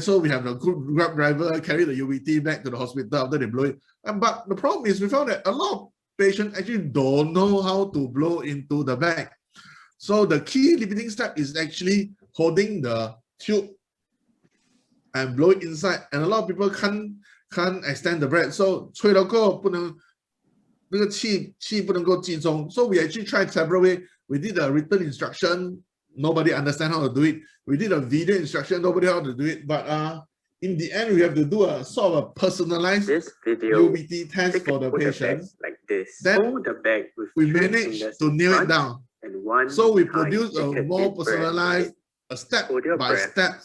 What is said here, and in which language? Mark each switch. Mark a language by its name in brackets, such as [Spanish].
[English] So we have the good Grab driver carry the UBT back to the hospital after they blow it. But the problem is we found that a lot of patients actually don't know how to blow into the bag. So the key limiting step is actually holding the tube and blow it inside. And a lot of people can't extend the breath. [Chinese] So 吹了过后不能那个气不能够集中. [English] So we actually tried several ways. We did a written instruction. Nobody understand how to do it. We did a video instruction. Nobody how to do it. But in the end, we have to do a sort of a personalized UBT test for the patient. Like this. Then the bag with we managed to nail it down. So we produced a more personalized, a step by step.